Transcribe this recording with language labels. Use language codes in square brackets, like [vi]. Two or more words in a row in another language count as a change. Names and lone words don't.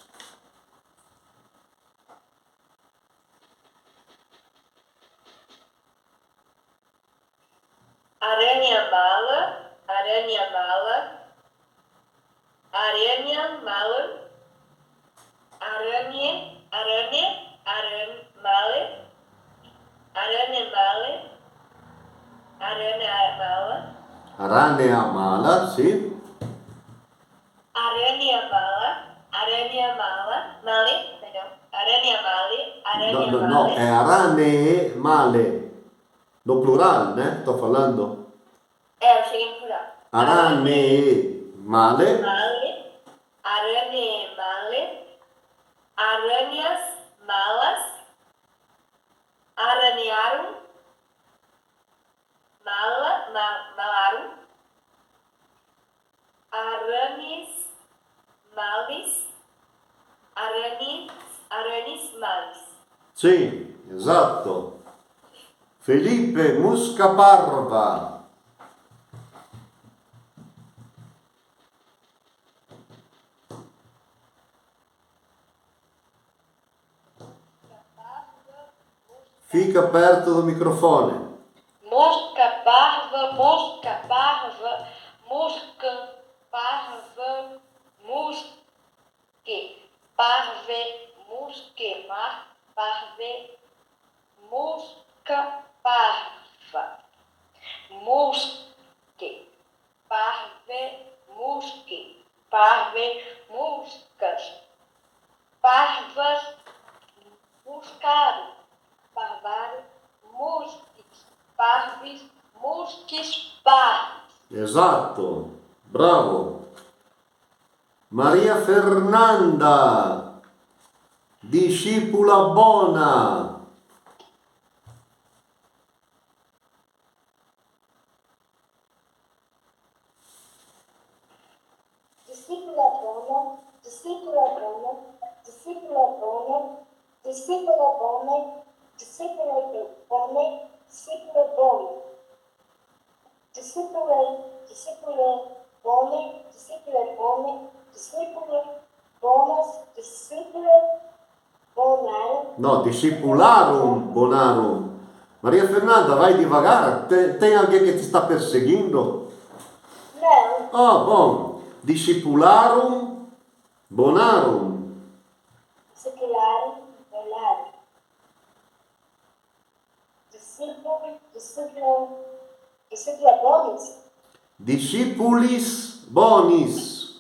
[la] Aranha mala, aranha mala, aranha mala, aranha, aranha, aranha male, aranha male, aranha mala, Aranea mala, [pt] sim. [la] aranha mala, male, perdão, aranha male, aranha [pt] No, [la] male, é aranee male. [pt] No plural, né? Estou falando. eu cheguei no plural. [la] Aranee male. Male, aranha male, aranhas malas, aranearam, malaram, aranes males, aranes males. [pt] Sim, exato. Felipe Muscaparva. Fica perto do microfone. [la] Mosca parva, mosca parva, mosca parva, musque, parve, musque, parve, mosca parva, musque, parve, musque, parve, moscas, parvas, muscaro, parvaro, musques, parves, musques, parves. [pt] Exato. Bravo. Maria Fernanda. [la] Discípula bona. Discípula bona, discípula bona, discípula bona, discípula bona, discípula bona, discípula bona. Discípula, discípula bona, discípula bona, discípula bonas, discípula bonarum. No, discipularum bonarum. [pt] Maria Fernanda, vai devagar. Tem alguém que te está perseguindo? Não. Ah, bom. [la] Discipularum bonarum. Disciplinaram, olharam. Discípula bônus. Discipulis bonis.